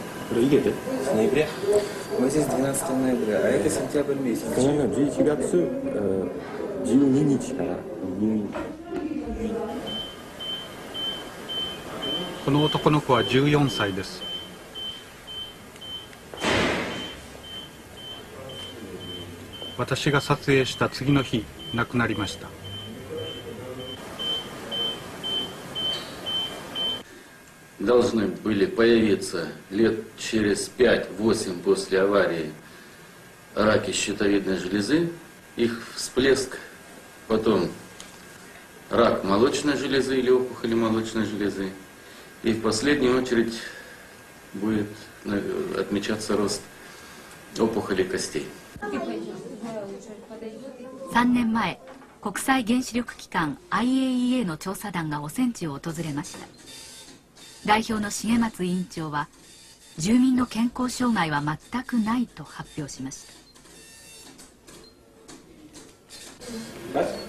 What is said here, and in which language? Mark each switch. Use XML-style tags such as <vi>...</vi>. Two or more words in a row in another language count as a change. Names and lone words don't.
<ja>これ家で去年の11月12日から入院。この男の子は14歳です。私が撮影した次の日、亡くなりました。</ja> <ru>Должны были появиться лет через 5-8 после аварии раки щитовидной железы, их всплеск, потом рак молочной железы или опухоли молочной железы, и в последнюю очередь будет отмечаться рост опухолей костей.</ru> <ja>3 年前、国際原子力機関 IAEA の調査団が汚染地を訪れました。代表の重松委員長は、住民の健康障害は全くないと発表しました。</ja>